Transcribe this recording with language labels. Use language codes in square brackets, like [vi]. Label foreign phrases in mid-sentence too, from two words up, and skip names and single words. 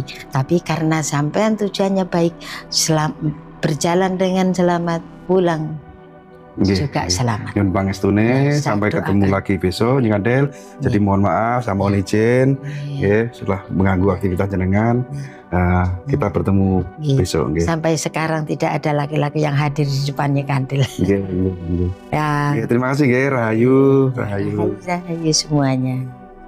[id] Tapi karena sampean tujuannya baik, berjalan dengan selamat, pulang juga selamat. [jv] Nyun pangestune, [id] Ya, saya sampai ketemu doakan. lagi besok Nyun Kandel. Jadi mohon maaf, sama mohon izin Iya. setelah mengganggu aktivitas jenengan. Kita bertemu Iya. besok nggih. Sampai sekarang tidak ada laki-laki yang hadir di depannya Kandil. [jv] Nggih, nggih, nggih. [id] Ya, [jv] Nggih, [id] terima kasih nggih, Rahayu, Rahayu. Rahayu semuanya.